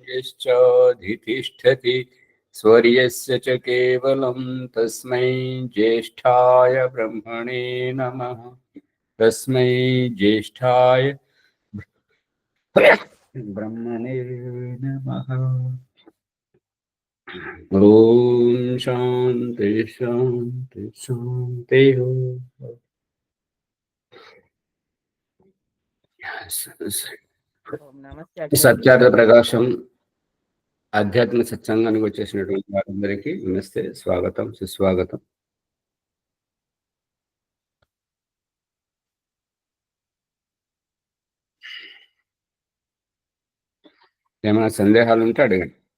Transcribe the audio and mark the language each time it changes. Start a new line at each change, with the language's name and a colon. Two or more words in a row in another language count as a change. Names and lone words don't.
Sanskrit: यश्चाधितिष्ठति स्वर्यस्य च केवलं तस्मै ज्येष्ठाय ब्रह्मणे नमः। तस्मै ज्येष्ठाय ब्रह्मणे नमः। ओम शांति शांति शांति।
Telugu: సత్యార్థ ప్రకాశం ఆధ్యాత్మిక సత్సంగానికి వచ్చేసినటువంటి వారందరికీ నమస్తే, స్వాగతం, సుస్వాగతం. ఏమైనా సందేహాలు ఉంటే అడగండి.